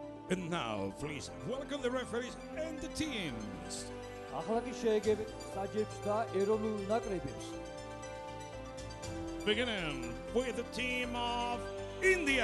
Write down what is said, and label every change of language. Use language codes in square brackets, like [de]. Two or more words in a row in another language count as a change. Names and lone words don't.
[en] And now, please welcome the referees and the teams. [ka] ახლა კი შეეგებეთ საჯებს და ეროვნულ ნაკრებებს. [en] Beginning with the team of India.